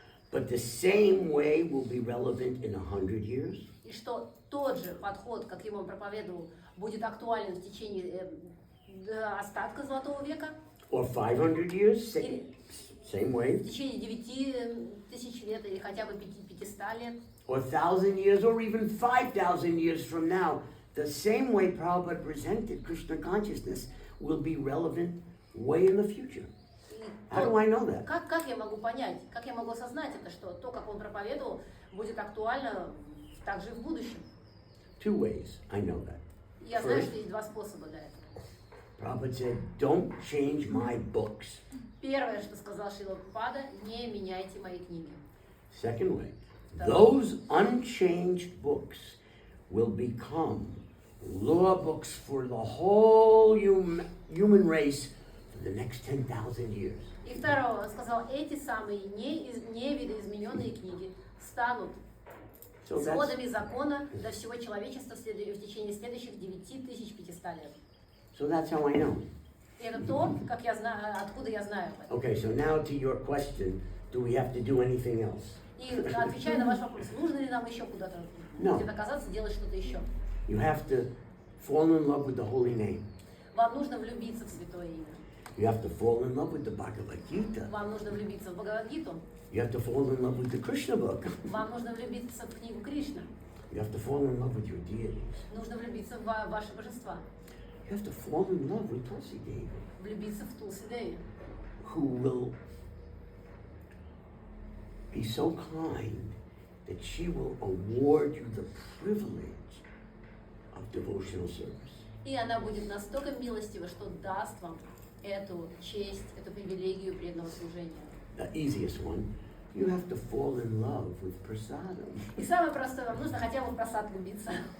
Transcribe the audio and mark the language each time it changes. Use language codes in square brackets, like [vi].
[en] But the same way will be relevant in 100 years? [ru] И что тот же подход, как ему он проповедовал, будет актуален в течение остатка Золотого века? [en] Or 500 years? [ru] Или [en] Same way? [ru] в течение 9000 лет или хотя бы 500 лет? [en] Or 1,000 years, or even 5,000 years from now, the same way Prabhupada presented Krishna consciousness will be relevant way in the future. How do I know that? [ru] Как я могу понять, как я могу осознать это, что то, как он проповедовал, будет актуально также и в будущем? [en] Two ways I know that. [ru] Я знаю, что есть два способа для этого. [en] Prabhupada said, don't change my books. [ru] Первое, что сказал Шрила Прабхупада, не меняйте мои книги. [en] Second way, those unchanged books will become law books for the whole human race for the next 10,000 years. [ru] И второе, он сказал, эти самые невидоизмененные книги станут сводами закона для всего человечества в течение следующих 9500 лет. [en] So that's how I know. [ru] И это то, как я знаю, откуда я знаю об этом. [en] Okay, so now to your question, do we have to do anything else? [ru] И отвечая на ваш вопрос, нужно ли нам еще куда-то где-то оказаться, делать что-то еще? [en] You have to fall in love with the holy name. [ru] Вам нужно влюбиться в Святое Имя. [en] You have to fall in love with the Bhagavad Gita. [ru] Вам нужно влюбиться в Бхагавад-гиту. [en] You have to fall in love with the Krishna book. [ru] Вам нужно влюбиться в книгу Кришна. [en] You have to fall in love with your deities. [ru] Нужно влюбиться в ваши божества. [en] You have to fall in love with Tulsi Devi, [ru] Влюбиться в Тулси Деви, [en] who will be so kind that she will award you the privilege of devotional service. [ru] И она будет настолько милостива, что даст вам эту честь, эту привилегию преданного служения. [en] The easiest one, you have to fall in love with prasadam. [ru] И самое простое, вам нужно хотя бы в просад влюбиться.